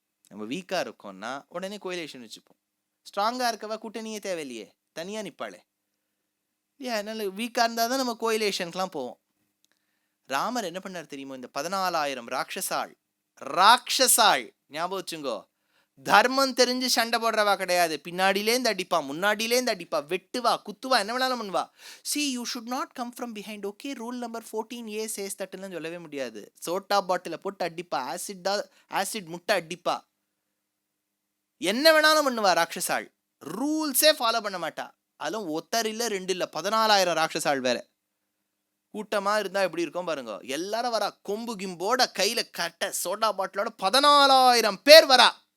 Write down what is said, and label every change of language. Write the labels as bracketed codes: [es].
[ta] நம்ம வீக்காக இருக்கோம்னா உடனே கோயிலேஷன் வச்சுப்போம். ஸ்ட்ராங்காக இருக்கவா கூட்டணியே தேவையில்லையே, தனியாக நிற்பாளே இல்லையா? அதனால வீக்காக இருந்தால் தான் நம்ம கோயிலேஷனுக்கெலாம் போவோம். ராமர் என்ன பண்ணார் தெரியுமோ? இந்த 14,000 ராட்சசாள் ஞாபகம் வச்சுங்கோ. தர்மம் தெரிஞ்சு சண்டை போடுறவா கிடையாது. பின்னாடியிலேருந்து அடிப்பா, முன்னாடியிலேருந்து அடிப்பா, வெட்டுவா, குத்துவா, என்ன வேணாலும் பண்ணுவா. [en] See, you should not come from behind. Okay, rule number 14A says that [ta] ன்னு சொல்லவே முடியாது. சோட்டா பாட்டில போட்டு அடிப்பா, ஆசிட் முட்டை அடிப்பா, என்ன வேணாலும் பண்ணுவா ராட்சசாள். ரூல்ஸே ஃபாலோ பண்ண மாட்டா. அதுவும் ஒத்தர் இல்லை, 2 இல்லை, 14,000 ராட்சசாள் வேற. கூட்டமாக இருந்தால் எப்படி இருக்கும் பாருங்க. எல்லாரும் வரா, கொம்பு கிம்போட கையில் கட்ட சோடா பாட்டிலோட 14,000 பேர் வரா.